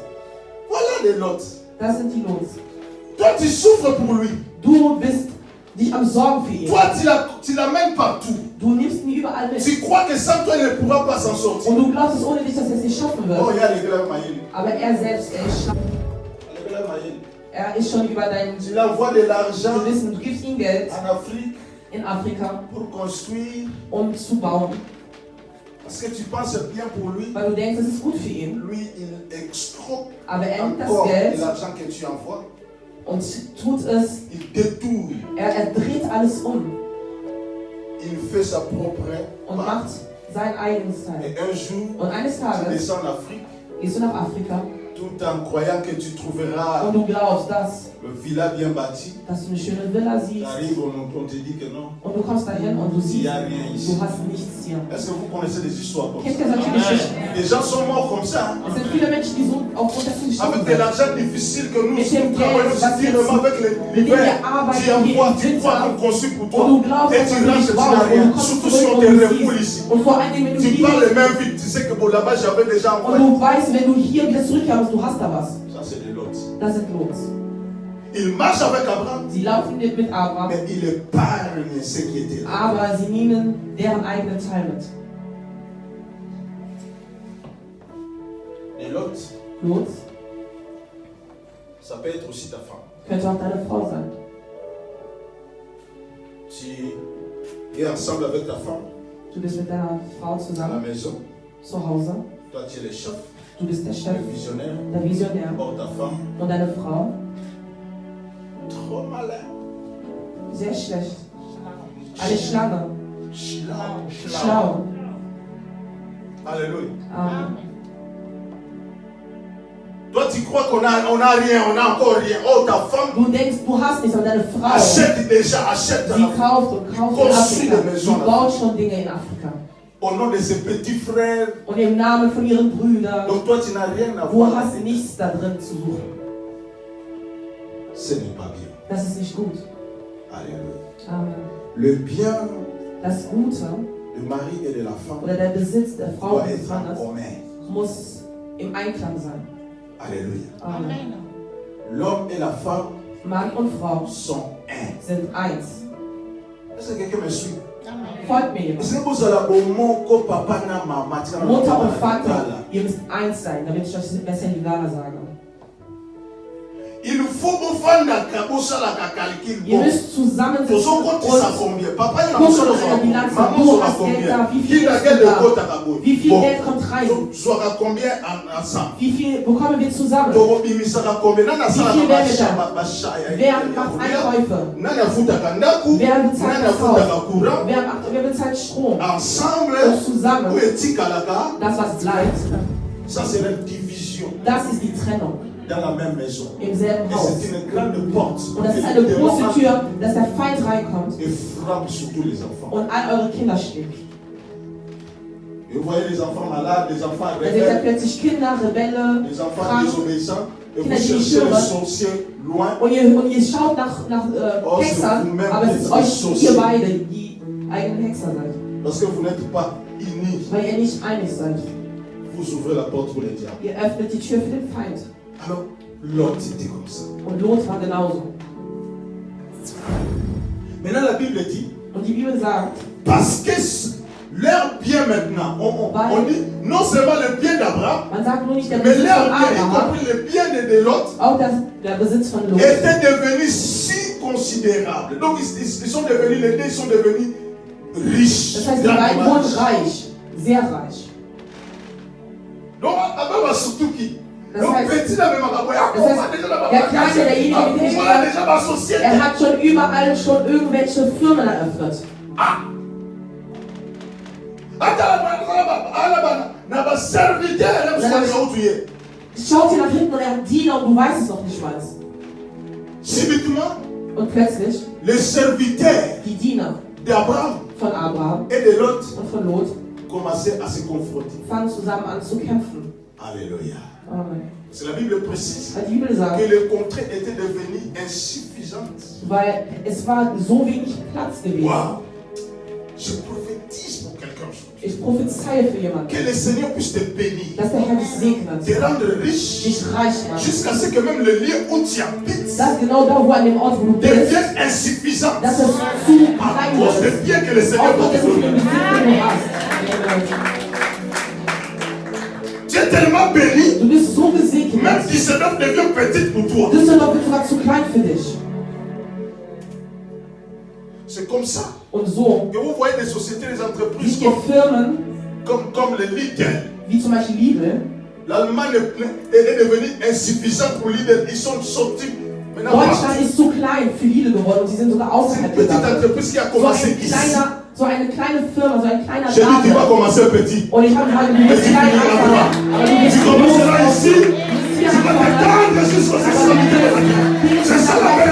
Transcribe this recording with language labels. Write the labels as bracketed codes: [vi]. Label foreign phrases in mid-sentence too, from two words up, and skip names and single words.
[fr] Voilà les Lot. [de] Das sind die Lots. [fr] Toi tu souffres pour lui. [de] Du bist dich am Sorgen für ihn. [fr] Toi tu l'amènes partout. [de] Du nimmst ihn überall mit. [fr] Tu crois que sans toi il ne pourra pas s'en sortir. [de] Und du glaubst es ohne dich, dass er es nicht schaffen Oh, wird. [fr] il y a les gars Maïli. [de] Aber er selbst, [fr] Les gars Maïli. [de] er ist schon über deinen [fr] Tu l'envoies de l'argent [de] Gewissen. Du gibst ihm Geld [fr] en Afrique [de] in Afrika, [fr] pour construire. [de] um zu bauen. [fr] Parce que tu penses bien pour lui. [de] Weil du denkst, es ist gut für ihn. [fr] Lui, il extorque [de] Aber er nimmt das [fr] encore de [de] Geld [fr] l'argent que tu envoies. [de] und tut es, [fr] Il détourne. [de] er dreht alles um [fr] Il fait sa propre [de] und [fr] part. [de] macht sein eigenes Teil. [fr] Et un jour, [de] Und eines [fr] tu [de] Tages [fr] descends en Afrique [de] gehst du nach Afrika [fr] tout en croyant que tu trouveras [de] und du glaubst, dass [fr] le villa bien bâti, [de] dass du eine schöne Villa siehst. [fr] t'arrives, on te dit que non, [de] Und du kommst dahin und du [fr] il n'y [de] siehst, [fr] a rien [de] du [fr] ici. [de] hast nichts hier. [fr] Est-ce que vous connaissez des histoires comme [de] Kennt [fr] ça? [de] ihr solche Geschichten? [fr] Des gens sont morts comme ça. [de] Es sind viele Menschen, die so aufgrund dessen gestorben [fr] Avec de [de] sind. [fr] l'argent difficile que nous [de] Mit dem [fr] travaillons [de] Geld, was [fr] difficilement [de] jetzt- [fr] avec [de] mit dem [fr] l'hiver, [de] wir arbeiten, [fr] tu envoies, [de] jeden [fr] tu crois [de] Winter. [fr] qu'on construit pour [de] Und [fr] toi [de] du glaubst, [fr] et [de] dass [fr] tu [de] du [fr] rentres, [de] nicht [fr] tu [de] brauchst. [fr] n'as [de] Und [fr] rien. [de] du kommst [fr] Surtout [de] zurück [fr] si on [de] und [fr] te [de] du [fr] refoule [de] siehst. [fr] ici. [de] Und vor allem, wenn du [fr] Tu [de] hier [fr] parles les mains vides, tu sais que bon, là-bas j'avais déjà [de] und [fr] envoyé. [de] du weißt, wenn du hier wieder zurückkommst, du hast da was. [fr] Ça c'est de l'autre. [de] Das sind Lots. [fr] Il marche avec Abraham, [de] Sie laufen nicht mit Abraham, [fr] mais il épargne ce qui était là. [de] aber sie nehmen deren eigenen Teil mit. [fr] Et l'autre, [de] Lot [fr] ça peut être aussi ta femme. [de] könnte auch deine Frau sein. [fr] Tu es ensemble avec ta femme [de] Du bist mit deiner Frau [fr] à la [de] zusammen [fr] maison. [de] zu Hause. [fr] Toi tu es le chef, [de] Du bist der Chef, [fr] le visionnaire. [de] der Visionär. [fr] Or ta femme, [de] Und deine Frau, [fr] trop malin. [de] sehr schlecht. Eine Schlange. Schlau. Schlau. [fr] Alléluia. [de] Amen. [fr] Toi, tu crois qu'on a rien, on a encore rien. Oh, ta femme [de] Du denkst, du hast nichts, aber deine Frau, [fr] achète déjà, achète. [de] sie kauft und kauft in [fr] Construit [de] Afrika. [fr] des [de] Sie [fr] maisons. [de] baut schon Dinge in Afrika. [fr] Au nom de ses petits frères. [de] Und im Namen von ihren Brüdern. [fr] Donc toi, tu n'as rien à [de] Du [fr] voir. [de] hast nichts da drin zu suchen. [fr] Ce n'est pas bien. [de] Das ist nicht gut. [fr] Alléluia. [de] Amen. [fr] Le bien [de] Das Gute [fr] du mari et de la femme [de] oder der Besitz der Frau [fr] doit [de] und des [fr] être en [de] Mannes [fr] commun. [de] muss im Einklang sein. [fr] Alléluia. [de] Amen. [fr] L'homme et la femme [de] Mann und Frau [fr] sont un. [de] sind eins. [fr] Est-ce que quelqu'un me suit? [de] Folgt mir jemand. [fr] C'est vous allez au monde que papa n'a maman. [de] Mutter und Vater, ihr müsst eins sein, damit ich euch das besser in die Lala sage. [fr] Il faut vous faire la calcul. [de] Ihr müsst zusammensitzen [fr] Ils ont compté ça [de] und [fr] combien? Papa, il a [de] gucken [fr] besoin [de] an der Bilanz. [fr] de maman, [de] Du [fr] ça va [de] hast Geld [fr] combien? [de] da, wie viel [fr] Il a [de] ist [fr] gagné [de] da? [fr] de côte à Gabon. [de] Wie viel Geld kommt rein? [fr] Tu auras combien ensemble? [de] Wie viel bekommen wir zusammen? Wie viel Wer macht Einkäufe? Wer bezahlt das Haus? Wer bezahlt Strom? [fr] Ensemble, [de] Und zusammen, [fr] où est-il [de] das was bleibt, [fr] ça c'est la division [de] das ist die Trennung [fr] dans la même maison. [de] im selben [fr] Et [de] Haus. [fr] c'est une grande porte. [de] Und das ist eine große Tür, dass der Feind reinkommt [fr] Et frappe sur tous les enfants. [de] und all eure Kinder schlägt. [fr] Et vous voyez les enfants malades, les enfants [de] Da seht ihr [fr] rebelles, [de] plötzlich Kinder, [fr] Rebelle, les enfants [de] krank. [fr] désobéissants. Et vous [de] Kinder, die nicht [fr] cherchez les [de] hören. [fr] sorciers loin. [de] Und ihr schaut nach Oh, Hexern, [fr] c'est vous-même [de] aber es [fr] qui [de] ist [fr] êtes [de] euch, [fr] sorciers. [de] ihr beide, die eigenen Hexer seid. [fr] Parce que vous n'êtes pas unis. [de] Weil ihr nicht einig seid. [fr] Vous ouvrez la porte pour les diables. [de] Ihr öffnet die Tür für den Feind. [fr] Alors, l'autre c'était comme ça. [de] Und Lot war genauso. [fr] Maintenant, la Bible dit, [de] Und die Bibel sagt, [fr] parce que leur bien maintenant, on dit non seulement le bien d'Abraham, [de] man sagt nur nicht der [fr] mais [de] Besitz [fr] leur [de] von [fr] bien, y [de] Abraham, [fr] compris le bien de l'autre, [de] auch der Besitz von Lot. [fr] était devenu si considérable. Donc, ils sont devenus, les deux ils sont devenus riches. [de] Das heißt, die beiden wurden reich, sehr reich. [fr] Donc, Abraham a surtout qui? [de] Das [fr] Donc, [de] heißt, [fr] petit là, même Abraham, [de] der Kleine, derjenige, mit dem ich [fr] déjà [de] rede, [fr] ma société. [de] er hat schon überall schon irgendwelche Firmen eröffnet. Ah! Schaut ihr nach hinten und er hat Diener und du weißt es noch nicht mal. [fr] Subitement, [de] Und plötzlich, [fr] les serviteurs [de] die Diener [fr] d'Abraham [de] von Abraham [fr] et de Lot [de] und von Lot [fr] commençaient à se confronter. [de] fangen zusammen an zu kämpfen. [fr] Alléluia. [de] Amen. [fr] C'est la Bible précise [de] Weil die Bibel sagt, [fr] que les contrées étaient devenues insuffisantes. [de] weil es war so wenig Platz gewesen. Wow. [fr] Je prophétise pour quelqu'un. [de] Ich prophezeie für jemanden, [fr] Que le Seigneur puisse te bénir, [de] dass der Herr dich segnet, [fr] te rendre riche, [de] dich reich macht. [fr] jusqu'à ce que même le lieu où tu habites [de] Dass genau da, wo an dem Ort, wo du bist, [fr] devienne insuffisant. [de] dass es zu [fr] À [de] klein [fr] cause [de] wird. [fr] des biens que le Seigneur [de] Aufgrund [fr] t'a [de] dessen vielen [fr] donné. [de] Besitz, den du hast. Amen. [fr] Tu es tellement béni, [de] Du bist so [fr] même [de] gesegnet. [fr] Düsseldorf devient petite pour toi. [de] Düsseldorf wird sogar zu klein für dich. [fr] C'est comme ça [de] Und so, [fr] que vous voyez des sociétés, des entreprises [de] wie ihr Firmen, [fr] comme le Lidl. [de] wie zum Beispiel Lidl, [fr] L'Allemagne est devenue insuffisante pour Lidl. Ils sont sortis. Maintenant, [de] Deutschland ist zu klein für Lidl geworden und sie sind sogar [fr] c'est une [de] außerhalb [fr] petite [de] gegangen. [fr] entreprise qui a commencé ici. [de] So eine kleine Firma, so ein kleiner [fr] J'ai dit, tu vas [de] Laden. [fr] commencer petit. [de] Und ich habe gesagt, du wirst klein anfangen. Aber du [fr] Tu [de] wirst [fr] commenceras ici. [de] hier [fr] Tu vas [de] anfangen. [fr] t'étendre jusqu'aux extrémités. C'est ça